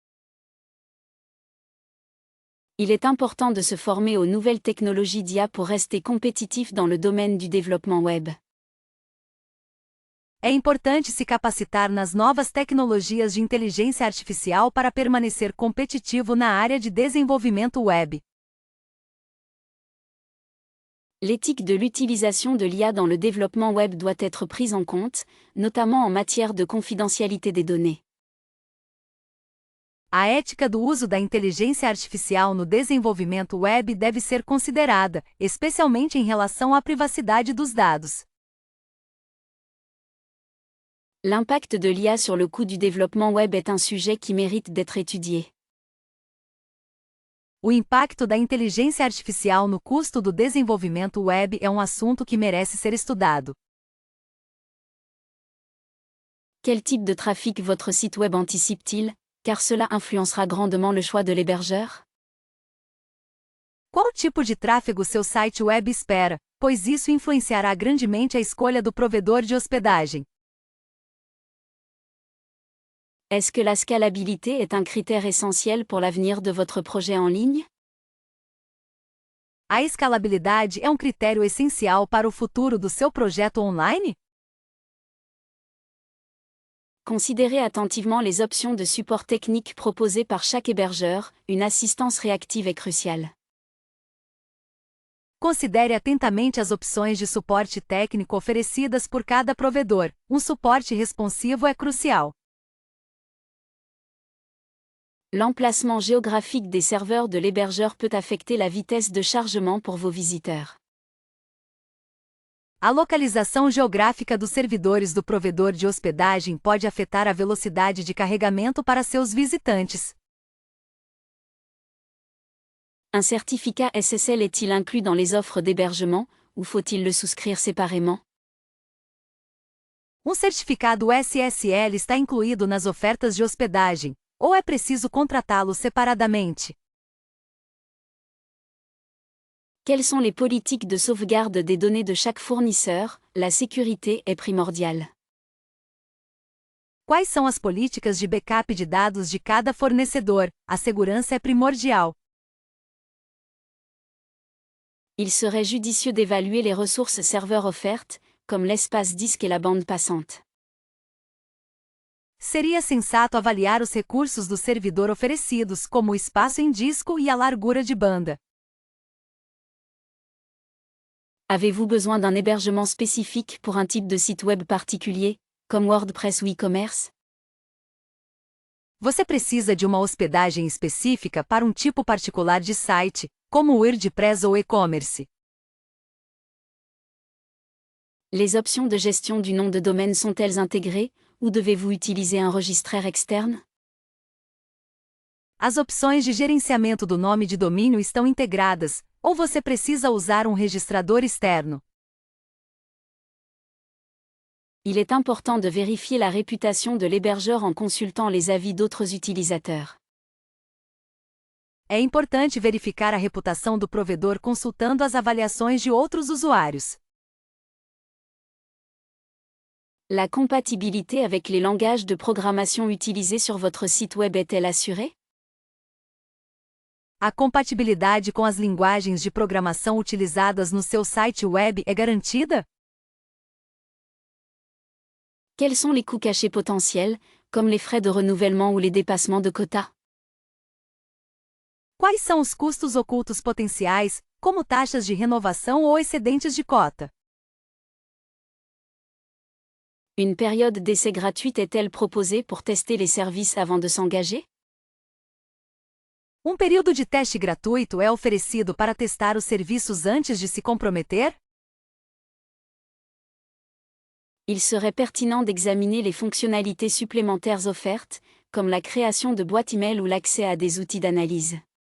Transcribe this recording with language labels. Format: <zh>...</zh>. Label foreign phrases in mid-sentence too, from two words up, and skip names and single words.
<fr>Il est important de se former aux nouvelles technologies d'IA pour rester compétitif dans le domaine du développement web.</fr> <pt>É importante se capacitar nas novas tecnologias de inteligência artificial para permanecer competitivo na área de desenvolvimento web.</pt> <fr>L'éthique de l'utilisation de l'IA dans le développement web doit être prise en compte, notamment en matière de confidentialité des données.</fr> <pt>A ética do uso da inteligência artificial no desenvolvimento web deve ser considerada, especialmente em relação à privacidade dos dados.</pt> <fr>L'impact de l'IA sur le coût du développement web est un sujet qui mérite d'être étudié.</fr> <pt>O impacto da inteligência artificial no custo do desenvolvimento web é um assunto que merece ser estudado.</pt> <fr>Quel type de trafic votre site web anticipe-t-il, car cela influencera grandement le choix de l'hébergeur?</fr> <pt>Qual tipo de tráfego seu site web espera, pois isso influenciará grandemente a escolha do provedor de hospedagem.</pt> <fr>Est-ce que la scalabilité est un critère essentiel pour l'avenir de votre projet en ligne?</fr> <pt>A escalabilidade é um critério essencial para o futuro do seu projeto online?</pt> <fr>Considérez attentivement les options de support technique proposées par chaque hébergeur, une assistance réactive est cruciale.</fr> <pt>Considere atentamente as opções de suporte técnico oferecidas por cada provedor. Um suporte responsivo é crucial.</pt> <fr>L'emplacement géographique des serveurs de l'hébergeur peut affecter la vitesse de chargement pour vos visiteurs.</fr> <pt>A localização geográfica dos servidores do provedor de hospedagem pode afetar a velocidade de carregamento para seus visitantes.</pt> <fr>Un certificat SSL est-il inclus dans les offres d'hébergement, ou faut-il le souscrire séparément?</fr> <pt>Certificado SSL está incluído nas ofertas de hospedagem, ou é preciso contratá-lo separadamente?</pt> <fr>Quelles sont les politiques de sauvegarde des données de chaque fournisseur? La sécurité est primordiale.</fr> <pt>Quais são as políticas de backup de dados de cada fornecedor? A segurança é primordial.</pt> <fr>Il serait judicieux d'évaluer les ressources serveurs offertes, comme l'espace disque et la bande passante.</fr> <pt>Seria sensato avaliar os recursos do servidor oferecidos, como o espaço em disco e a largura de banda.</pt> <fr>Avez-vous besoin d'un hébergement spécifique pour un type de site web particulier, comme WordPress ou e-commerce?</fr> <pt>Você precisa de uma hospedagem específica para um tipo particular de site, como o WordPress ou e-commerce.</pt> <fr>Les options de gestion du nom de domaine sont-elles intégrées, ou devez-vous utiliser un registraire externe?</fr> <pt>As opções de gerenciamento do nome de domínio estão integradas, ou você precisa usar um registrador externo.</pt> <fr>Il est important de vérifier la réputation de l'hébergeur en consultant les avis d'autres utilisateurs.</fr> <pt>É importante verificar a reputação do provedor consultando as avaliações de outros usuários.</pt> <fr>La compatibilité avec les langages de programmation utilisés sur votre site web est-elle assurée?</fr> <pt>A compatibilidade com as linguagens de programação utilizadas no seu site web é garantida?</pt> <fr>Quels sont les coûts cachés potentiels, comme les frais de renouvellement ou les dépassements de quotas?</fr> <pt>Quais são os custos ocultos potenciais, como taxas de renovação ou excedentes de cota?</pt> <fr>Une période d'essai gratuite est-elle proposée pour tester les services avant de s'engager?</fr> <pt>Período de teste gratuito é oferecido para testar os serviços antes de se comprometer?</pt> <fr>Il serait pertinent d'examiner les fonctionnalités supplémentaires offertes, comme la création de boîtes email ou l'accès à des outils d'analyse.</fr>